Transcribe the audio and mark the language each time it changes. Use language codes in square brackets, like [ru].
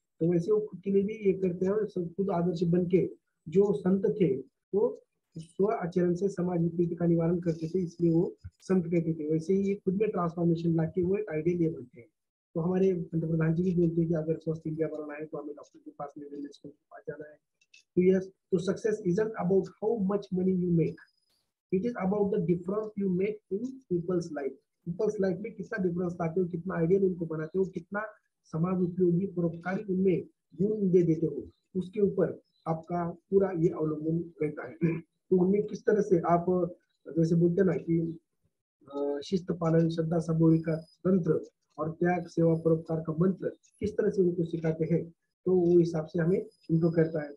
[hi] तो वैसे वो खुद के लिए भी ये करते हैं, और सब खुद आदर्श बन के जो संत थे वो स्व आचरण से समाज विकृति का निवारण करते थे, इसलिए वो संत कहते थे। वैसे ही ये खुद में ट्रांसफॉर्मेशन लाके वो एक आइडियल ये बनते हैं। तो हमारे पंतप्रधान जी भी बोलते हैं कि अगर स्वस्थ इंडिया बनाना है तो हमें डॉक्टर के पास में पास जाना है। [en] तो यस, तो success isn't about how much money you make, it is about the difference you make in people's life। people's life [hi] में कितना डिफरेंस लाते हो, कितना आइडियल उनको बनाते हो, कितना समाज उपयोगी परोपकारी उनमें गुण दे देते हो, उसके ऊपर आपका पूरा ये अवलंबन रहता है। तो उनमें किस तरह से आप जैसे बोलते ना कि शिस्त पालन, श्रद्धा, सबोरी का तंत्र और त्याग, सेवा, परोपकार का मंत्र किस तरह से उनको सिखाते हैं, तो वो हिसाब से हमें उनको करता है।